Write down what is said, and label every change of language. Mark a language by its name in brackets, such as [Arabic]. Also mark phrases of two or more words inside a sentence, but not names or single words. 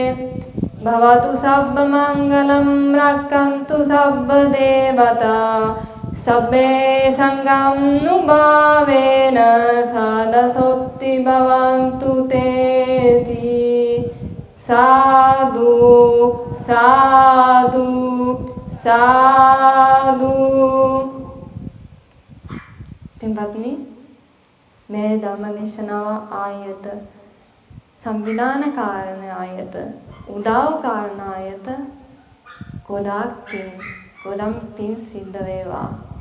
[Pali] භවතු සබ්බ මංගලම් රක්ඛන්තු සබ්බ දේවතා සබ්බේ සංඝානුභාවේන සාදසොත්ති භවන්තු තේති. සාදු සාදු සාදු. [Sinhala] පින්වත්නි, මේ ධම්මදේශනාව ආයත සංවිධාන කාරණ ආයත උදාව කාරණ ආයත ගොඩක් පින් සිද්ධ වේවා.